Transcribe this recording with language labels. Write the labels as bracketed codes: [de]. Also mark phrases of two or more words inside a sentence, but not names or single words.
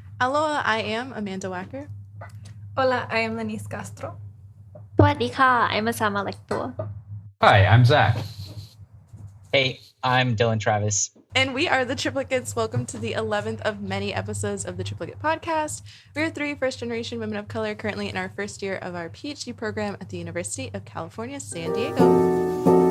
[en] Aloha, I am Amanda Wacker. Hola, I am Lennice Castro. [th] สวัสดีค่ะ [en] I'm Asama Lector. Hi, I'm Zach. Hey, I'm Dillon Travis. And we are the Triplicates. Welcome to the 11th of many episodes of the Triplicate podcast. We are three first-generation women of color currently in our first year of our PhD program at the University of California, San Diego.